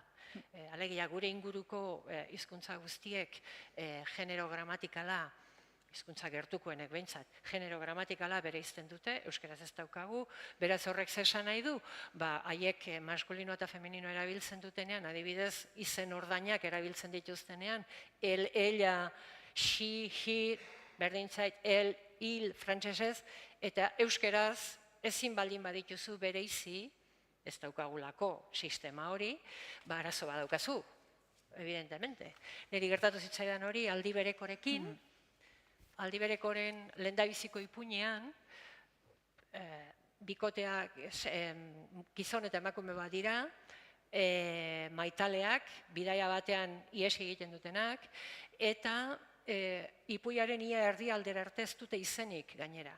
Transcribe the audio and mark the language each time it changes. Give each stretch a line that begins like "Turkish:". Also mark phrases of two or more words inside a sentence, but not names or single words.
Basque: Alegia, gure inguruko hizkuntza guztiek genero gramatikala, hizkuntza gertukoenek behintzat, genero gramatikala bereizten dute, euskaraz ez daukagu, beraz horrek zesan nahi du, haiek maskulino eta femenino erabiltzen dutenean, adibidez, izen ordainak erabiltzen dituztenean, el,
English: ella, she, he,
Basque: berdintzait, el, il, frantsesez, eta euskaraz ezin baldin badituzu bereizi, ez daukagulako sistema hori, arazo badaukazu, evidentemente. Neri gertatu zitzaidan hori aldi berekorekin, aldi berekoren lehendabiziko ipuinean, bikoteak gizon eta emakume bat dira, maitaleak, bidaia batean ihes egiten dutenak, eta ipuiaren ia erdialdera arte ez dute izenik gainera.